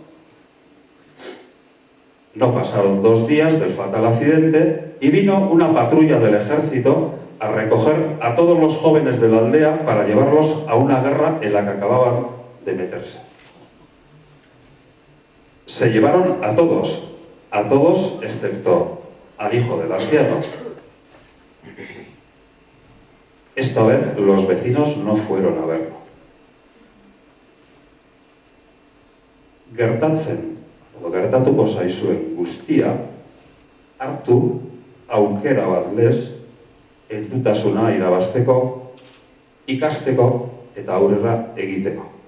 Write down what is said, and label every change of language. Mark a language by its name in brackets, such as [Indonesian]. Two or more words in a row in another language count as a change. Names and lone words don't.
[Spanish] No pasaron 2 días del fatal accidente y vino una patrulla del ejército a recoger a todos los jóvenes de la aldea para llevarlos a una guerra en la que acababan de meterse. Se llevaron a todos excepto al hijo del anciano. Esta vez los vecinos no fueron a verlo. [Basque] Gertatuko zaizuen guztia, hartu aukera bat lez, heldutasuna irabazteko, ikasteko eta aurrera egiteko.